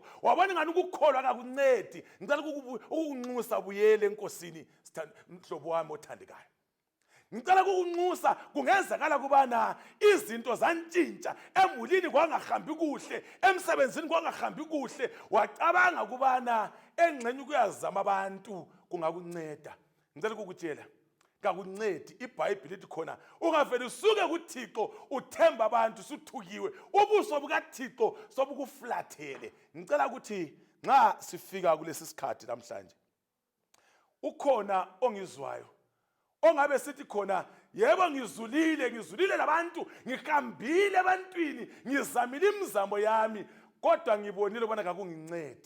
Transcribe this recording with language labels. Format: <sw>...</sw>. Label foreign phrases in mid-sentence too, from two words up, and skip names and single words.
<nd>Wabona ngani ukukholwa akakuncedi. Ngicela ukunxusa buyele enkosini mhlobo wami othandekayo. Ngicela ukunxusa kungenzakala kubana izinto zantshintsha emulini kwangahambi kuhle emsebenzini kwangahambi kuhle wacabanga kubana engcenye ukuyazama abantu kungakunceda. Ngicela ukukutshela kakuncedi. iBhayibhili lithi khona ungavele usuke kuThixo uthemba abantu suthukiwe ubuso bukaThixo sobukuflathele. Ngicela ukuthi nxa sifika kulesi sikhathi namhlanje ukhona ongizwayo ongabe sithi khona yebo ngizulile labantu ngihambile ebantwini ngizamile imizamo yami kodwa ngibonile bona kakungincedi.</nd>